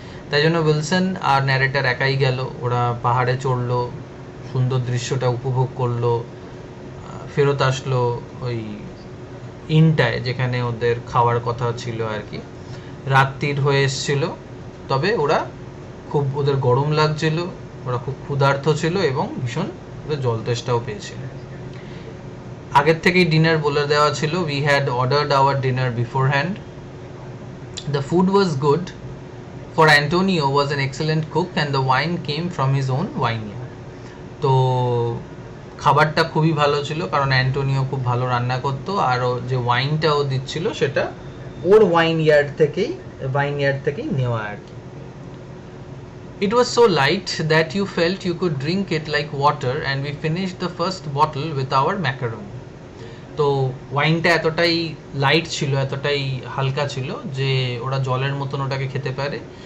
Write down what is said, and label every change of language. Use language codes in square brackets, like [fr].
[bn] তাই জন্য উইলসন আর ন্যারেটার একাই গেল। ওরা পাহাড়ে চড়লো, সুন্দর দৃশ্যটা উপভোগ করলো, ফেরত আসলো ওই ইনটায় যেখানে ওদের খাওয়ার কথা ছিল আর কি। রাত্রির হয়ে এসছিল, তবে ওদের গরম লাগছিল, ওরা খুব ক্ষুধার্ত ছিল এবং ভীষণ ওদের জল তেষ্টাও পেয়েছিল। আগের থেকেই ডিনার বলে দেওয়া ছিল। [en] We had ordered our dinner beforehand. The food was good, for Antonio was an excellent cook and the wine came from his own vineyard. [bn] তো খাবারটা খুবই ভালো ছিল, কারণ অ্যান্টোনিও খুব ভালো রান্না করতো, আর যে ওয়াইনটা ও দিচ্ছিল সেটা ওর ওয়াইনয়ার্ড থেকেই নেওয়া আর কি। [en] It was so light that you felt you could drink it like water and we finished the first bottle with our macaroni. [bn] তো ওয়াইনটা এতটাই লাইট ছিল, এতটাই হালকা ছিল যে ওরা জলের মতন ওটাকে খেতে পারে।